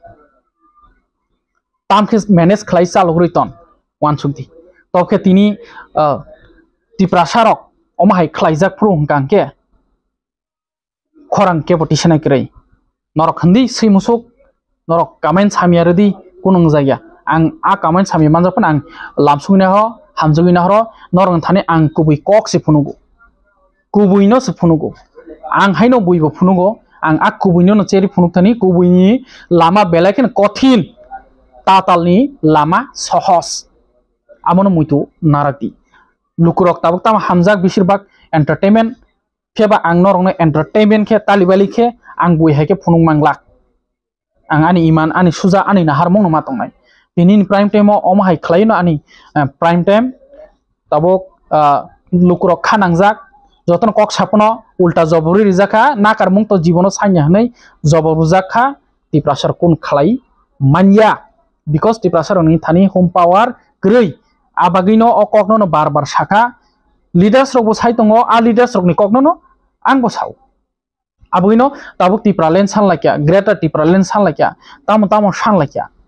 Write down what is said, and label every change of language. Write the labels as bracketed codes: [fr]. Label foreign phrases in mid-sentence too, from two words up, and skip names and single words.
[trp] तामखे मैनेज खलाइ सालगुइतन वानसुक्ति तबके तिनी तिप्रासारक अमाहाय खलाइजाक प्रुं गांके खरां केपटिसनाय क्रै नरक हन्दी सैमुसुक नरक कामेन सामियारदि कुनुं जाया आं आ कामेन सामि मानजाफोन आं लामसुगिना ह हामजुगिना हर नरं थाने आं कुबै कक से फुनुगो कुबैनो से फुनुगो आं हायनो बुइबो फुनुगो आं आ कुबैनो न चेरि फुनुकथानि कुबैनि लामा बेलायकेन कठिन तातालनि लामा सहज आमोनो मुइतु नाराति लुकुरक ताबक ताम हामजाक बिसिरबाक एंटरटेनमेंट फेबा आं नरंनो एंटरटेनमेंट के तालिबालि के आं बुइ हायके फुनुं मांगलाक आं आनि इमान आनि सुजा आनि नाहार मंनो मातंनाय बिनि [en] prime time [trp] अमा हाय खलायनो आनि [en] prime time [trp] ताबक लुकुरक खानांजाक जतन कक सापनो उल्टा जबरी रिजाखा नाकार मुंग तो जीवनो सान्या हनै जबरुजाखा तिप्रासार कुन खलाय मान्या बिकज तिप्रासार नि थानि [en] home power [trp] ग्रै आबागिनो अककनो बार बार साखा लिडार्स रगबो साइतंगो आ लिडार्स रगनि ककनो आंबो साव आबागिनो ताबुक तिप्रालेन सानलाक्या ग्रेटर तिप्रालेन सानलाक्या तामो सानलाक्या